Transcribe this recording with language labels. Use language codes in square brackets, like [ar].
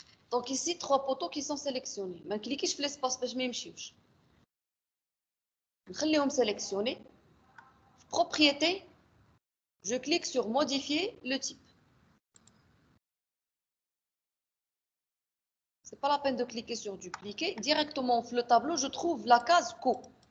[fr] Donc ici, 3 poteaux qui sont sélectionnés. [ar] ما نكليكيش في l'espace باش ما يمشيوش. نخليهم [fr] sélectionnés. Propriété, je clique sur modifier le type. C'est pas la peine de cliquer sur dupliquer. Directement sur le tableau, je trouve la case co.